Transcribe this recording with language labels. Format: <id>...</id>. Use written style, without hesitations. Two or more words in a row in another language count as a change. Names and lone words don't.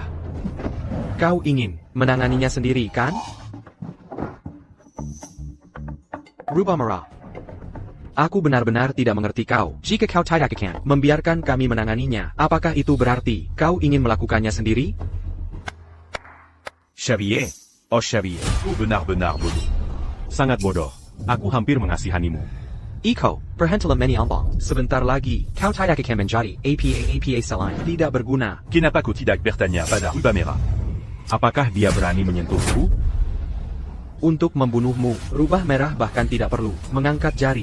<id>Kau ingin menanganinya sendiri, kan? Rubah merah. Aku benar-benar tidak mengerti kau. Jika kau tidak akan membiarkan kami menanganinya, apakah itu berarti kau ingin melakukannya sendiri? Xavier. Oh Xavier. Vous benar-benar bodoh. Sangat bodoh. Aku hampir mengasihanimu. Iko, berhentilah menyombong. Sebentar lagi, kau tidak akan menjadi APA selain tidak berguna. Kenapa kau tidak bertanya pada rubah merah? Apakah dia berani menyentuhku? Untuk membunuhmu, rubah merah bahkan tidak perlu mengangkat jari.</id>